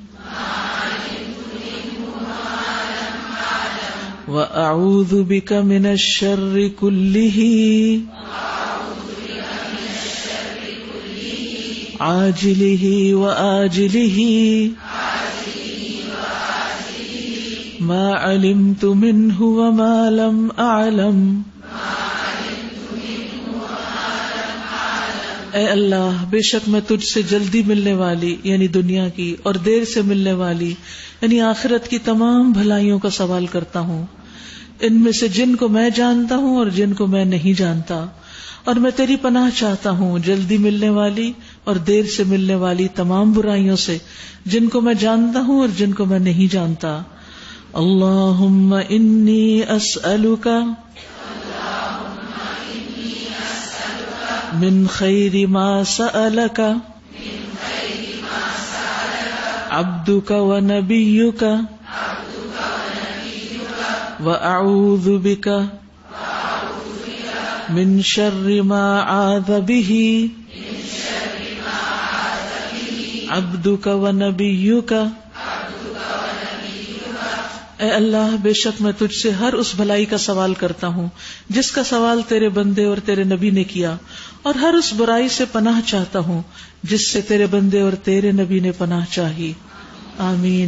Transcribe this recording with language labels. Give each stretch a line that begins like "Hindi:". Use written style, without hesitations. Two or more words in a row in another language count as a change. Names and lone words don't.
Arabic: واعوذ بک من الشر کلہ عاجلہ وآجلہ ما علمت منہ وما لم اعلم.
Urdu: اے اللہ بے شک میں تجھ سے جلدی ملنے والی یعنی دنیا کی اور دیر سے ملنے والی یعنی آخرت کی تمام بھلائیوں کا سوال کرتا ہوں، ان میں سے جن کو میں جانتا ہوں اور جن کو میں نہیں جانتا، اور میں تیری پناہ چاہتا ہوں جلدی ملنے والی اور دیر سے ملنے والی تمام برائیوں سے، جن کو میں جانتا ہوں اور جن کو میں نہیں جانتا.
Arabic: اللہم انی اسألک من خیر ما سألک عبدک ونبیک واعوذ بک من شر ما عاذ به عبدک ونبیک.
Urdu: اے اللہ بے شک میں تجھ سے ہر اس بھلائی کا سوال کرتا ہوں جس کا سوال تیرے بندے اور تیرے نبی نے کیا، اور ہر اس برائی سے پناہ چاہتا ہوں جس سے تیرے بندے اور تیرے نبی نے پناہ چاہی. آمین.